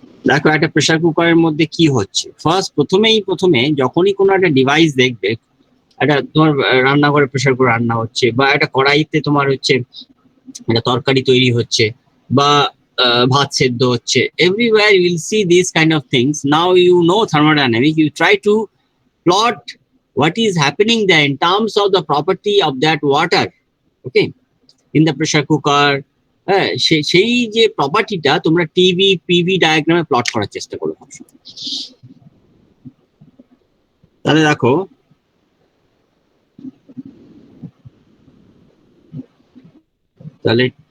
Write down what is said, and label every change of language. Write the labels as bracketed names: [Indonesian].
[Bangla] দেখো, একটা প্রেসার কুকারের মধ্যে কি হচ্ছে, প্রথমে যখনই কোনো একটা ডিভাইস দেখবে, একটা তোমার রান্নাঘরে প্রেসার কুকার রান্না হচ্ছে, বা একটা কড়াইতে তোমার হচ্ছে একটা তরকারি তৈরি হচ্ছে, বা ভাত সেদ্ধ হচ্ছে, [English] everywhere you will see these kind of things. Now you know thermodynamics, you try to plot what is happening there in terms of the property of that water, okay, in the pressure cooker. [Bangla] সেই যে প্রপার্টিটা তোমরা PV ডায়াগ্রামে plot করার চেষ্টা করো। তাহলে দেখো, তাহলে